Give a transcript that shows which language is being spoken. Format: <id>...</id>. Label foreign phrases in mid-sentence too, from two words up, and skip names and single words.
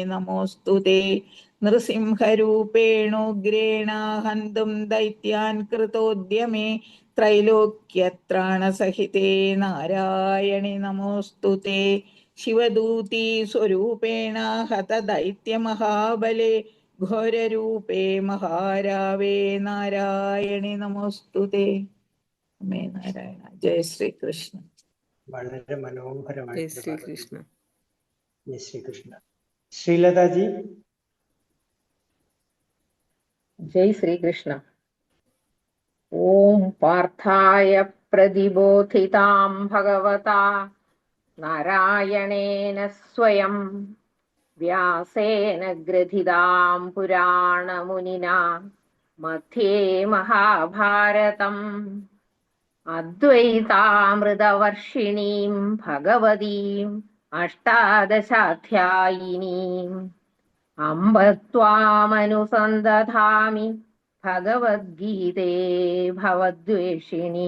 <sa>നമോസ്തുതേ നൃസിംഹരൂപേണോഗ്രേണ ഹന്തും ദൈത്യാൻ കൃതോദ്യമേ ത്രൈലോക്യത്രാണസഹിതേ നാരായണി നമോസ്തുതേ ശിവദൂതീ സ്വരൂപേണ ഹതദൈത്യമഹാബലേ ഘോരരൂപേ മഹാരാവേ നാരായണി നമോസ്തുതേ.</sa> <ml>അമേ നാരായണ. ജയ ശ്രീകൃഷ്ണ. വളരെ ജയ് മനോഹരമായിട്ട് പറഞ്ഞു. ശ്രീകൃഷ്ണ. ജയ് ശ്രീകൃഷ്ണ. ശ്രീലതാജി.</ml> <hi>जय श्री कृष्ण.</hi> <sa>ओम पार्थाय प्रतिबोधितां भगवता नारायणेन स्वयं व्यासेन ग्रथितां पुराणमुनिना मध्ये महाभारतम् अद्वैतामृतवर्षिणीं भगवतीम् अष्टादशाध्यायिनीम् अम्ब त्वामनुसन्दधामि भगवद्गीते भवद्वेषिणी.</sa>